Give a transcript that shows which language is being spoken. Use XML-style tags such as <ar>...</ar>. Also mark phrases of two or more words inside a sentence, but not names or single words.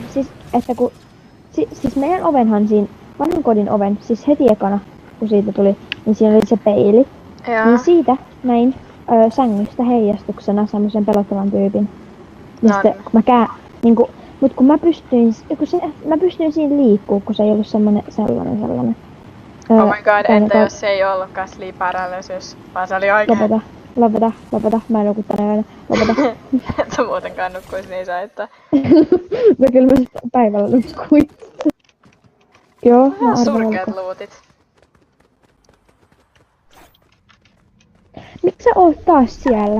<fi>Siis, että kun siis meidän ovenhan siinä, vanhan kodin oven, siis heti ekana, kun siitä tuli, niin siinä oli se peili. Joo. Niin siitä näin sängystä heijastuksena semmosen pelottavan tyypin. Ja sitten kun niinku, mut kun mä pystyin siinä liikkuu, kun se ei ollut sellainen.</fi> <en>Oh my god,</en> <fi>entä jos se ei ollutkaan</fi> <en>sleep paralysis,</en> <fi>vaan se oli oikein. Lopeta, mä en nuku tänä yönä, lopeta. Et sä muutenkaan nukkuis niin sä, että... No kyllä mä sit päivällä nukkuin. Joo, mä Ihan arvan surkeat olko. luutit. Miksi sä oot taas siellä?</fi>